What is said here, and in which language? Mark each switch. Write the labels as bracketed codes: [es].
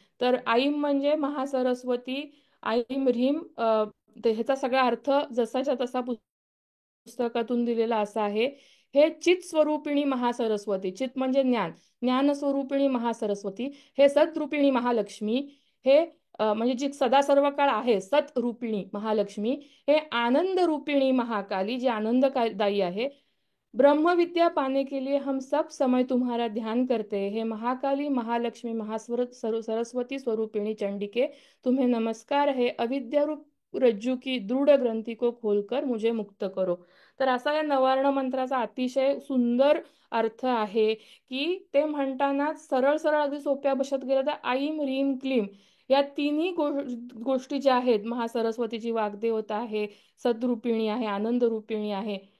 [mr] तर ऐं म्हणजे महासरस्वती, ऐं ह्रीं ह्याचा सगळा अर्थ जसाच्या तसा पुस्तकातून दिलेला असा आहे. हे चित स्वरूपिणी महासरस्वती, चित म्हणजे ज्ञान, ज्ञान स्वरूपिणी महासरस्वती, हे सतरूपिणी महालक्ष्मी, हे म्हणजे जी सदा सर्व काळ आहे सत रूपिणी महालक्ष्मी, हे आनंद रूपिणी महाकाली, जी आनंददायी आहे. [hi] ब्रह्म विद्या पाने के लिए हम सब समय तुम्हारा ध्यान करते हैं, हे महाकाली महालक्ष्मी सरस्वती स्वरूपिणी चंडिके, तुम्हें नमस्कार है. अविद्या रूप रज्जू की दृढ़ ग्रंथी को खोलकर मुझे मुक्त करो. [mr] तर असा या नवार्ण मंत्राचा अतिशय सुंदर अर्थ आहे, की ते म्हणताना सरळ सरळ अगदी सोप्या भाषेत गेलं तर ऐं ह्रीं क्लीं या तिन्ही गोष्टी ज्या आहेत, महासरस्वतीची वाग्देवता आहे, सद्रूपिणी आहे, आनंद रूपिणी आहे.